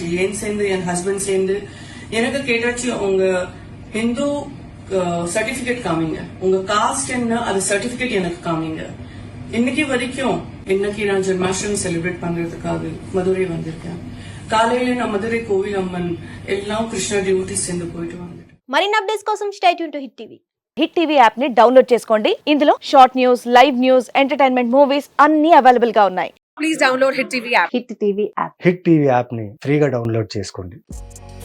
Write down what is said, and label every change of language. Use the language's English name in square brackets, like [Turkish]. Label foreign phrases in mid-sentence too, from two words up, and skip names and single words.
[Tamil] ஏன் சேர்ந்து என் ஹஸ்பண்ட் சேர்ந்து எனக்கு கேட்டாச்சு, உங்க [English] Hindu certificate [Tamil] காமிங்க, உங்க காஸ்ட் என்ன அது சர்டிபிகேட் எனக்கு காமிங்க. இன்னைக்கு வரைக்கும் இன்னைக்கு நான் ஜென்மாஷ்டமி செலிப்ரேட் பண்றதுக்காக மதுரை வந்திருக்கேன். காலையில நான் மதுரை கோவில் அம்மன் எல்லாம் கிருஷ்ண டியூட்டி சேர்ந்து போயிட்டு வந்துட்டேன். [Telugu] మరిన్ని అప్డేట్స్ కోసం [English] stay tune to Hit TV. [Telugu] హిట్ టీవీ యాప్ ని డౌన్లోడ్ చేసుకోండి. ఇందులో [English] short news, live news, entertainment movies [Telugu] అన్ని అవైలబుల్ గా ఉన్నాయి. [English] Please download Hit TV app. [Telugu] హిట్ టీవీ యాప్ హిట్ టీవీ యాప్ని ఫ్రీగా డౌన్లోడ్ చేసుకోండి.